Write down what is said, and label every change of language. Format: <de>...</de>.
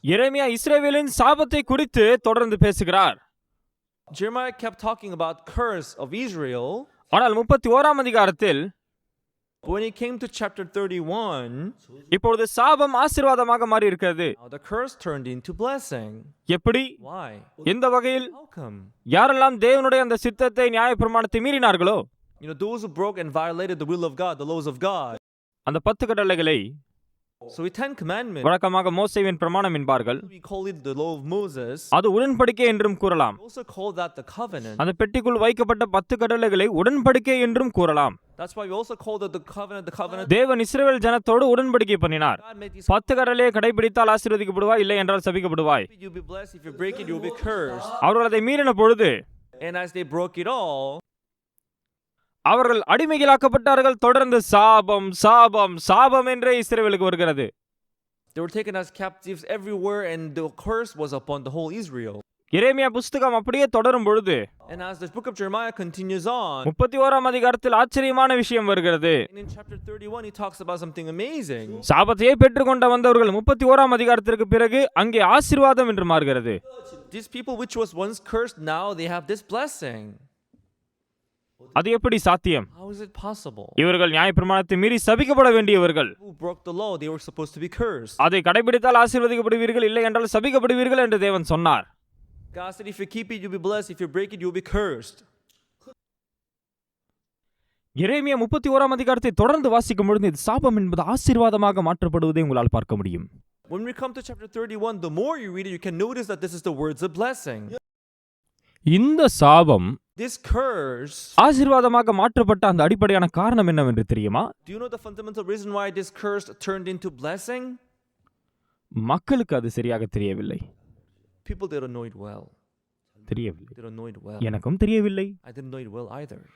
<ta>எரேமியா இஸ்ரவேலின் சாபத்தை குறித்து தொடர்ந்து பேசுகிறார்.</ta> <en>Jeremiah kept talking about curse of Israel.</en> <ta>ஆனால் 31ஆம் அதிகாரத்தில்</ta> <en>When he came to chapter 31,</en> <ta>இப்பொழுது சாபம் ஆசீர்வாதமாக மாறி இருக்கிறது.</ta> <en>now the curse turned into blessing.</en> <ta>எப்படி?</ta> <en>Why?</en> <ta>எந்த வகையில்?</ta> <en>How come?</en> <ta>யாரெல்லாம் தேவனுடைய அந்த சித்தத்தை நியாயப்பிரமாணத்தை மீறினார்களோ,</ta> <en>Those who broke and violated the will of God, the laws of God.</en> <ta>அந்த 10 கட்டளைகளை</ta> <en>So the 10 commandments,</en> <ta>வழக்கமாக மோசேவின் பிரமாணம் என்பார்கள்.</ta> <en>we call it the law of Moses.</en> <ta>அது உடன்படிக்கை என்றும் கூறலாம்.</ta> <en>We also call that the covenant.</en> <ta>அந்த பெட்டிக்குள் வைக்கப்பட்ட 10 கட்டளைகளை உடன்படிக்கை என்றும் கூறலாம்.</ta> <en>That's why we also call it the covenant.</en> <ta>தேவன் இஸ்ரவேல் ஜனத்தோடு உடன்படிக்கை பண்ணினார்.</ta> <en>God made these</en> <ta>10 கட்டளையை கடைபிடித்தால் ஆசீர்வதிக்கப்படுவாய், இல்லை என்றால் சபிக்கப்படுவாய்.</ta> <en>you'll be blessed. If you break it, you'll be cursed.</en> <ta>அவர்கள் அதை மீறின பொழுது</ta> <en>And as they broke it all,</en> <ta>அவர்கள் அடிமைகளாக்கப்பட்டார்கள். தொடர்ந்து சாபம் சாபம் சாபம் என்றே இஸ்ரவேலுக்கு வருகிறது.</ta> <en>they were taken as captives everywhere, and the curse was upon the whole Israel.</en> <ta>எரேமியா புஸ்தகம் அப்படியே தொடரும் பொழுது</ta> <en>And as the book of Jeremiah continues on,</en> <ta>31ஆம் அதிகாரத்தில் ஆச்சரியமான விஷயம் வருகிறது.</ta> <en>and in chapter 31 he talks about something amazing.</en> <ta>சாபத்தையே பெற்றுக்கொண்ட வந்தவர்கள் 31ஆம் அதிகாரத்திற்கு பிறகு அங்கே ஆசீர்வாதம் என்று மாறுகிறது.</ta> <en>These people which was once cursed, now they have this blessing.</en> <ta>அது எப்படி சாத்தியம்?</ta> <en>How is it possible?</en> <ta>இவர்கள் நியாயப்பிரமாணத்தை மீறி சபிக்கப்பட வேண்டியவர்கள்.</ta> <en>Who broke the law, they were supposed to be cursed.</en> <ta>அதை கடைபிடித்தால் ஆசீர்வதிக்கப்படுவீர்கள், இல்லை என்றால் சபிக்கப்படுவீர்கள் என்று தேவன் சொன்னார்.</ta> <en>God said if you keep it you'll be blessed, if you break it you'll be cursed.</en> <ta>எரேமியா 31ஆம் அதிகாரத்தை தொடர்ந்து வாசிக்கும் பொழுது இது சாபம் என்பது ஆசீர்வாதமாக மாற்றப்படுவதை உங்களால் பார்க்க முடியும்.</ta> <en>When we come to chapter 31, the more you read it, you can notice that this is the words of blessing.</en> <ta>இந்த சாபம்</ta> <en>This curse,</en> <ta>ஆசீர்வாதமாக மாற்றப்பட்ட அந்த அடிப்படையான காரணம் என்னவென்று தெரியுமா?</ta> <en>do you know the fundamental reason why this curse turned into blessing?</en> <ta>மக்களுக்கு அது சரியாக தெரியவில்லை.</ta> <en>People didn't know it well.</en> <ta>தெரியவில்லை.</ta> <en>They don't know it well.</en> <ta>எனக்கும் தெரியவில்லை.</ta> <en>I didn't know it well either.</en>